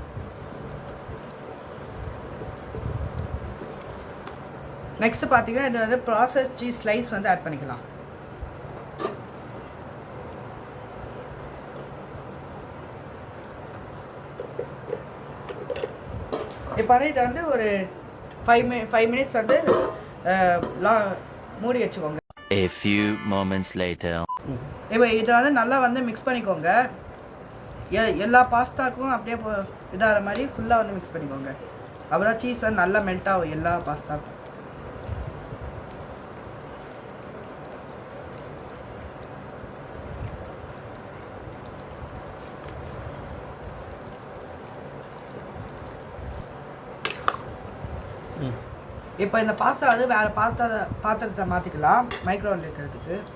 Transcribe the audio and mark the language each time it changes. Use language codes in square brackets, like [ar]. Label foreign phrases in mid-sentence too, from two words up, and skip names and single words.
[ta] நெக்ஸ்ட் பார்த்தீங்கன்னா இது வந்து [en] process cheese slice [ta] வந்து ஆட் பண்ணிக்கலாம். இப்போ இதை வந்து ஒரு 5 மினிட்ஸ் வந்து மூடி வச்சுக்கோங்க. [en] A few moments later. [ta] இப்போ இதை வந்து நல்லா வந்து மிக்ஸ் பண்ணிக்கோங்க. எல்லா பாஸ்தாக்கும் அப்படியே இதாகிற மாதிரி ஃபுல்லாக வந்து மிக்ஸ் பண்ணிக்கோங்க. அப்புறம் சீஸ் வந்து நல்லா மெல்ட் ஆகும் எல்லா பாஸ்தாக்கும். இப்போ இந்த பாஸ்தா வந்து வேறு பாத்திரத்தை மாற்றிக்கலாம் மைக்ரோவேவ் இருக்கிறதுக்கு.